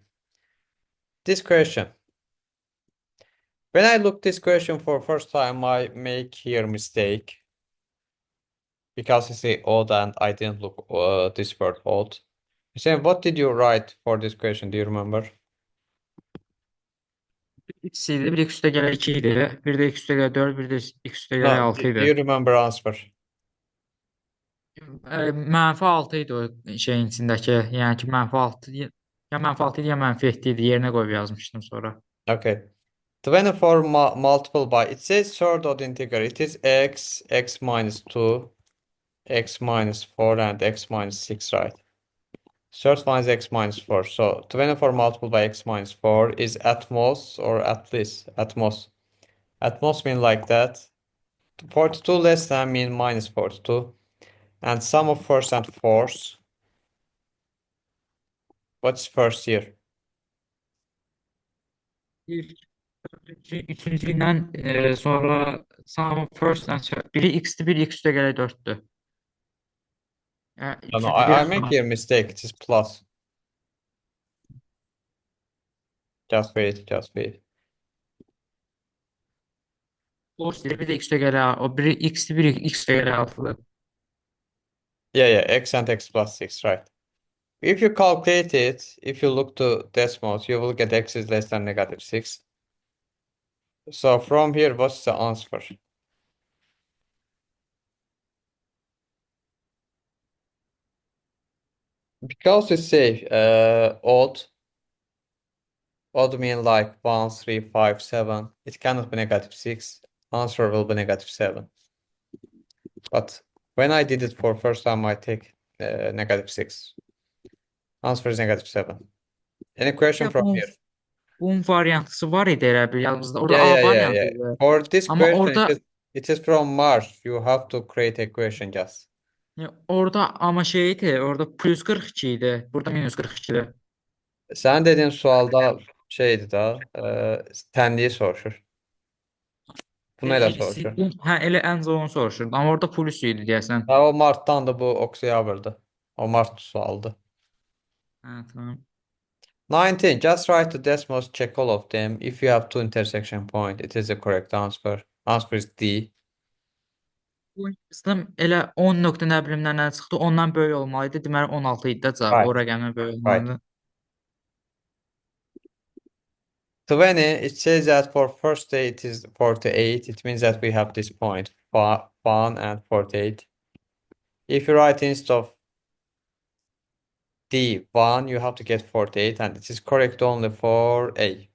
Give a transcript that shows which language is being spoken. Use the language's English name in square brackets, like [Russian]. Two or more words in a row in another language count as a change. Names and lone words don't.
[English] This question. When I look this question for first time, I make here mistake. Because it's a odd and I didn't look this word odd. Hüseyin, what did you write for this question? Do you remember? [Azerbaijani] X idi, bir x üstə gələ 2 idi, bir də x üstə gələ 4, bir də x üstə gələ [English] No, [Azerbaijani] 6 [English] do [Azerbaijani] idi. [English] you remember answer? [Azerbaijani] Mənfi 6 idi o şeyin içindəki, yəni ki mənfi 6 ya mənfi 6 idi ya mənfi 7 idi, yerinə qoyub yazmışdım sonra. [English] Okay. 24 multiple by, it says third order integer. It is x, x minus 2, x minus 4, and x minus 6, right? Third one is x minus 4. So 24 multiple by x minus 4 is at most or at least? At most. At most mean like that. 42 less than mean minus 42. And sum of first and fourth. What's first here? [Azerbaijani] İlk, üçüncü ilə sonra [English] sum first and third. [Azerbaijani] Biri x-dir, biri x üstə gələ 4-dür. [English] No, [Azerbaijani] Üçüncü [English] I [Azerbaijani] bir [English] make here mistake. It is plus. Just wait, just wait. [Azerbaijani] bir də x üstə gələ, o biri x-dir, biri x üstə gələ 6-dır. [English] Yeah, x and x plus 6, right? If you calculate it, if you look to decimals, you will get x is less than negative 6. So from here, what's the answer? Because we say odd mean like 1, 3, 5, 7. It cannot be negative 6. Answer will be negative 7. But when I did it for first time, I take negative 6. Answer is negative 7. Any question [Azerbaijani] Ya, [English] from here? [Azerbaijani] bunun variantısı var idi elə bir yalnızda. Orada [English] Yeah, [Azerbaijani] A [English] yeah, yeah, [Azerbaijani] variantı [English] yeah. [Azerbaijani] idi. [English] For this [Azerbaijani] Amma [English] question, [Azerbaijani] orada [English] it is from Mars. You have to create equation just. [Azerbaijani] ama şey idi, orada plus 42 idi. Burada minus 42'dir. Sen dediğin sualda şeydi daha, tenliği soruşur. Bu neyle soruşur? Hə, elə ən onu soruşurdu. Amma orada plus idi deyəsən. Ha, o Mart'tan da bu oktyabrdı. O Mart sualdı. Hə, tamam. 19. [English] Just write the decimals, check all of them. If you have two intersection point, it is the correct answer. Answer is D. [Azerbaijani] Bu İslam elə 10 nöqtə nə bilimdən nə çıxdı? Ondan böyük olmalıydı. Deməli 16 idi də cavab. O [English] Right. [Azerbaijani] rəqəmdən böyük [English] Right. [Azerbaijani] olmalıydı. [English] 20. It says that for first day it is 48. It means that we have this point, 1 and 48. If you write instead of D1, you have to get 48, and it is correct only for A.